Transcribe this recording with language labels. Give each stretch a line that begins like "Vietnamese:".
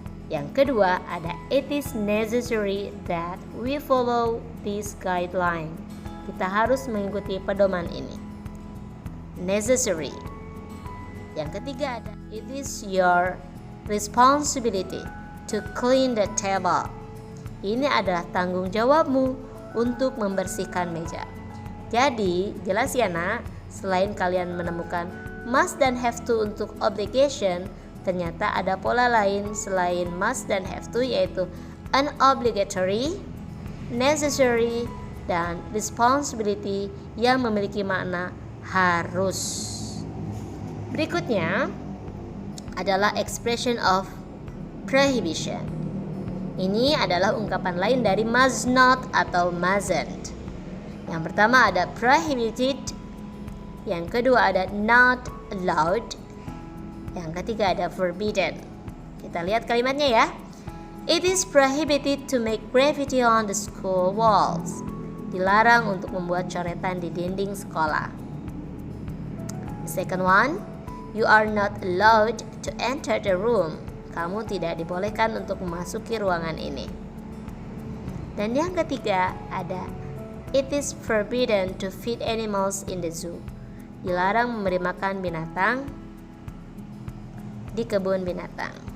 Indonesian: Yang kedua ada
English: it is necessary that we follow this guideline.
Indonesian: Kita harus mengikuti pedoman ini. Necessary. Yang ketiga ada
English: it is your responsibility to clean the table.
Indonesian: Ini adalah tanggung jawabmu untuk membersihkan meja. Jadi, jelas ya nak, selain kalian menemukan must dan have to untuk obligation, ternyata ada pola lain selain must dan have to, yaitu unobligatory, necessary, dan responsibility yang memiliki makna harus. Berikutnya adalah expression of prohibition. Ini adalah ungkapan lain dari must not atau mustn't. Yang pertama ada prohibited, yang kedua ada not allowed, yang ketiga ada forbidden. Kita lihat kalimatnya ya.
English: It is prohibited to make graffiti on the school walls.
Indonesian: Dilarang untuk membuat coretan di dinding sekolah.
English: The second one, you are not allowed to enter the room.
Indonesian: Kamu tidak dibolehkan untuk memasuki ruangan ini. Dan yang ketiga ada
English: it is forbidden to feed animals in the zoo.
Indonesian: Dilarang memberi makan binatang di kebun binatang.